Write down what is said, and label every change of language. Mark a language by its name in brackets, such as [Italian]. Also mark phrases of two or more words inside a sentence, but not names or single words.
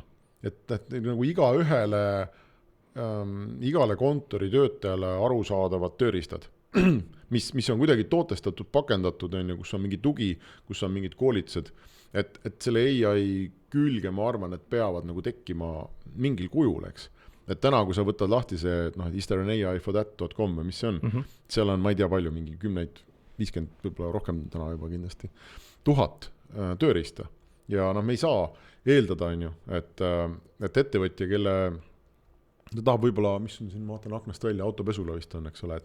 [Estonian] Et nagu igale kontori töötajale arusaadavad tööriistad, mis on kuidagi tootestatud, pakendatud, kus on mingi tugi, kus on mingid koolitused, et selle AI külge ma arvan, et peavad nagu tekkima mingil kujul, eks. Et täna, kui sa võtad lahti see, is there an AI for that.com või mis see on, seal on, ma ei tea palju, mingi 10, 50, võib-olla rohkem täna juba kindlasti, 1000 tööriista ja me ei saa eeldada, on ju, et ettevõtja, kelle ta tahab võib-olla, mis on siin, ma vaatan aknast välja, autopesula vist on, eks ole,